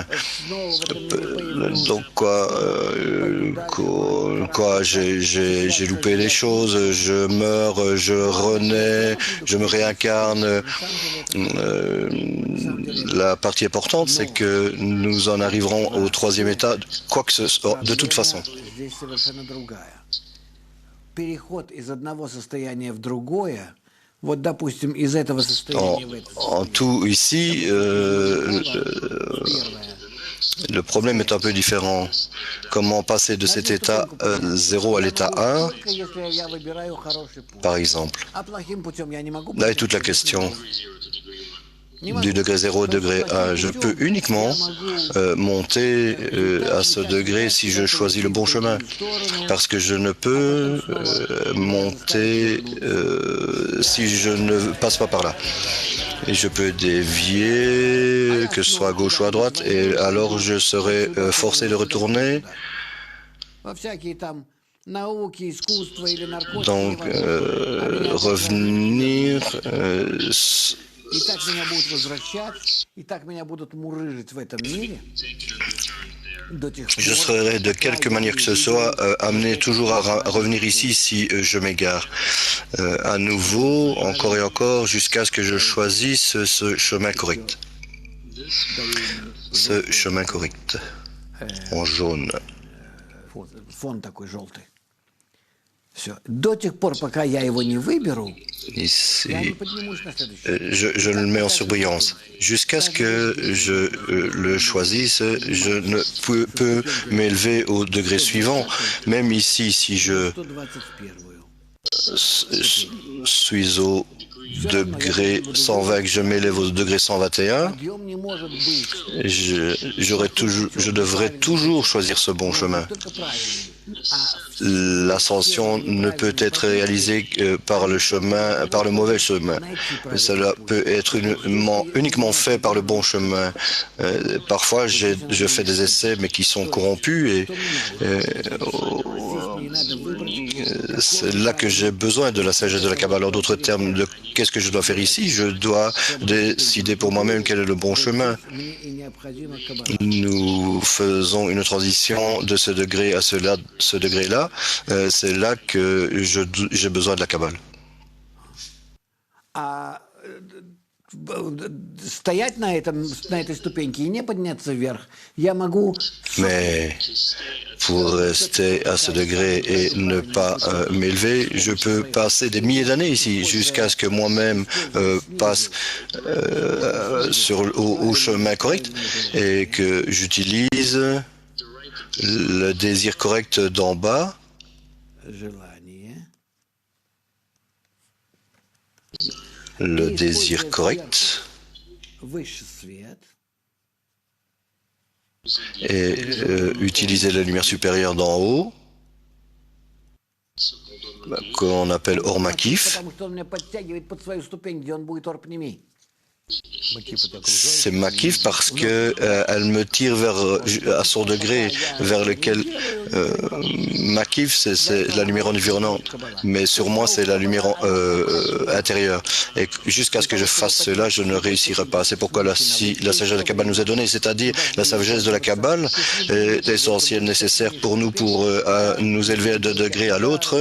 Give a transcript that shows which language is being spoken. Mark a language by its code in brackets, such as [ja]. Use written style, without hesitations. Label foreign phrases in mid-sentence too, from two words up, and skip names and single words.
[fr] Donc quoi j'ai loupé les choses, je meurs, je renais, je me réincarne. La partie importante, c'est que nous en arriverons au troisième état, quoi que ce soit, de toute façon. [ru] Здесь совершенно другая. Переход из одного состояния в другое, вот, допустим, из этого состояния в это [fr] En tout, ici, le problème est un peu différent. Comment passer de cet état 0 à l'état 1, [ru] только если я выбираю хороший путь. [fr] par exemple? [ru] А плохим путем я не могу [fr] Là est [ru] пойти. [fr] toute la question. [ru] Не [fr] Du [ru] могу. [fr] degré 0 au degré 1, je peux uniquement monter à ce degré si je choisis le bon chemin. Parce que je ne peux monter si je ne passe pas par là. Et je peux dévier, que ce soit à gauche ou à droite, et alors je serai forcé de retourner. [ru] Во всякие там науки, искусства или наркотики. [fr] Donc, [ru] невозможно. [fr] revenir... [ru] И так меня будут возвращать, и так меня будут мурыжить в этом мире. До тех пор, [fr] Je serai de quelque manière que ce soit amené toujours à revenir ici si je m'égare. À nouveau, encore et encore, jusqu'à ce que je choisisse ce chemin correct. Ce chemin correct. En jaune. [ru] фон такой желтый. Все. До тех пор, пока я его не выберу, [fr] Ici, [ru] я не поднимусь на следующий. [fr] je le mets en surbrillance. Jusqu'à ce que je le choisisse, je ne peux m'élever au degré suivant. Même ici, si je [ru] 121-ю. [fr] suis au degré 120, que je m'élève au degré 121, [ru] Подъем не может быть. [fr] je devrais toujours choisir ce bon chemin. [ru] Только правильный. А [fr] L'ascension ne peut être réalisée que par le mauvais chemin. Cela peut être uniquement fait par le bon chemin. Parfois, je fais des essais, mais qui sont corrompus, et c'est là que j'ai besoin de la sagesse de la Kabbale. En d'autres termes, qu'est-ce que je dois faire ici? Je dois décider pour moi-même quel est le bon chemin. [ru] мне и необходима кабала. [fr] Nous faisons une transition de ce degré à ce degré-là. C'est là que j'ai besoin de la Kabbale. [ru] А стоять на этой ступеньке и не подняться вверх, я могу [fr] Mais pour rester à ce degré et ne pas m'élever, je peux passer des milliers d'années ici jusqu'à ce que moi-même passe au chemin correct et que j'utilise le désir correct d'en bas, [ru] желание. [fr] le désir correct, [ru] высший свет, [fr] et utiliser la lumière supérieure d'en haut, qu'on appelle [he] Or Makif. [ru] потому что он меня подтягивает под свою ступень, где он будет [he] אור פנימי. [fr] C'est Makif parce que elle me tire à son degré vers lequel Makif c'est la lumière environnante, mais sur moi c'est la lumière intérieure. Et jusqu'à ce que je fasse cela, je ne réussirai pas. C'est pourquoi la sagesse de la Kabbale nous est donnée, c'est-à-dire la sagesse de la Kabbale est essentielle, nécessaire pour nous pour nous élever de degré à l'autre.